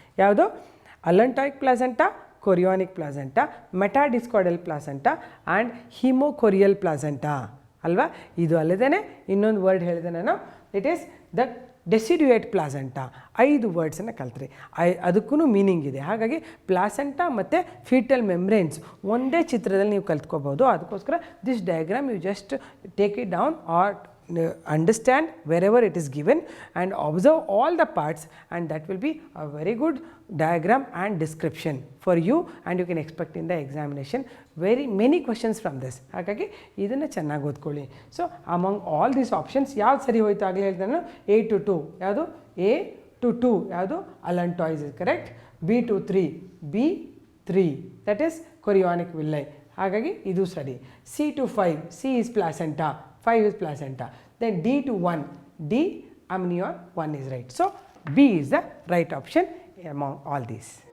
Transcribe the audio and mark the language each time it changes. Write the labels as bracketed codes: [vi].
[kn] ಯಾವುದು ಅಲಂಟಾಯಿಕ್ placenta, ಕೊರಿಯಾನಿಕ್ placenta, ಮೆಟಾಡಿಸ್ಕಾಯ್ಡಲ್ placenta and ಹಿಮೋಕೊರಿಯಲ್ placenta ಅಲ್ವಾ. ಇದು ಅಲ್ಲದೇ ಇನ್ನೊಂದು ವರ್ಡ್ ಹೇಳಿದೆ ನಾನು, [en] It is the deciduate placenta. [kn] 5 ವರ್ಡ್ಸನ್ನು ಕಲ್ತ್ರಿ, ಅದಕ್ಕೂ ಮೀನಿಂಗ್ ಇದೆ. ಹಾಗಾಗಿ ಪ್ಲಾಸೆಂಟಾ ಮತ್ತು ಫೀಟಲ್ ಮೆಂಬ್ರೇನ್ಸ್ ಒಂದೇ ಚಿತ್ರದಲ್ಲಿ ನೀವು ಕಲ್ತ್ಕೋಬೋದು. [en] ಅದಕ್ಕೋಸ್ಕರ this diagram you just take it down or understand wherever it is given and observe all the parts, and that will be a very good diagram and description for you, and you can expect in the examination very many questions from this. [kn] ಹಾಗಾಗಿ ಇದನ್ನು ಚೆನ್ನಾಗಿ ಓದ್ಕೊಳ್ಳಿ. [en] so among all these options [kn] ಯಾವ್ದು ಸರಿ ಹೋಯ್ತು ಆಗಲೇ ಹೇಳಿದೆ ನಾನು. A to 2 ಯಾವುದು, A to 2 ಯಾವುದು ಅಲಂಟಾಯ್ಸ್ is correct. B to 3, B3 that is ಕೊರಿಯಾನಿಕ್ villi. ಹಾಗಾಗಿ ಇದು ಸರಿ. [en] C to 5, C is placenta, 5 is placenta. Then D to 1, D amnion, 1 is right. So B is the right option among all these.